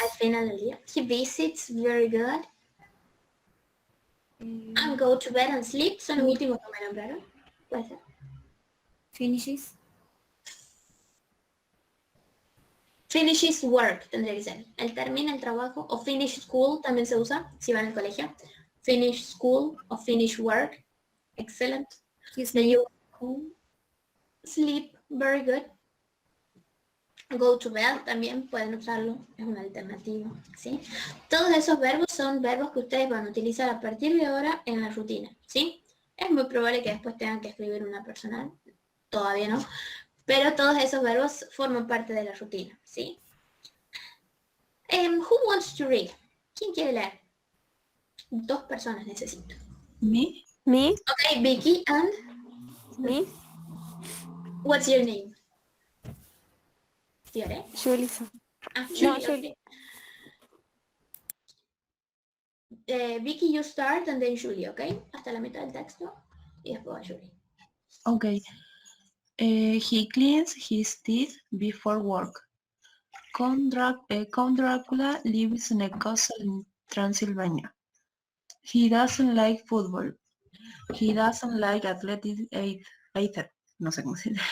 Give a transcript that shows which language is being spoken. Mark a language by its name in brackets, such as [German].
[Spanish] al final del día. [English] He visits. Very good. And go to bed and sleep. [Spanish] Son los últimos que me nombraron. Puede ser. [English] Finishes. Finishes work [Spanish] tendría que ser. Él termina el trabajo. O [English] finish school [Spanish] también se usa si van al colegio. [English] Finish school o finish work. Excellent. His Then you go home. Sleep. Very good. Go to bed [Spanish] también pueden usarlo. Es una alternativa. ¿Sí? Todos esos verbos son verbos que ustedes van a utilizar a partir de ahora en la rutina. ¿Sí? Es muy probable que después tengan que escribir una personal. Todavía no. Pero todos esos verbos forman parte de la rutina, ¿sí? [English] Who wants to read? [Spanish] ¿Quién quiere leer? 2 personas necesito. [English] Me. Me. Okay, Vicky, and Me. what's your name? Fiore? Julissa. Ah, [Spanish] No, [English] Julie, Julie. okay. Vicky, you start and then Julie, ¿ok? [Spanish] Hasta la mitad del texto y después va Julie. [English] Okay. He cleans his teeth before work. Count Dracula lives in a castle in Transylvania. He doesn't like football. He doesn't like athletic either. [Spanish] No sé cómo se dice.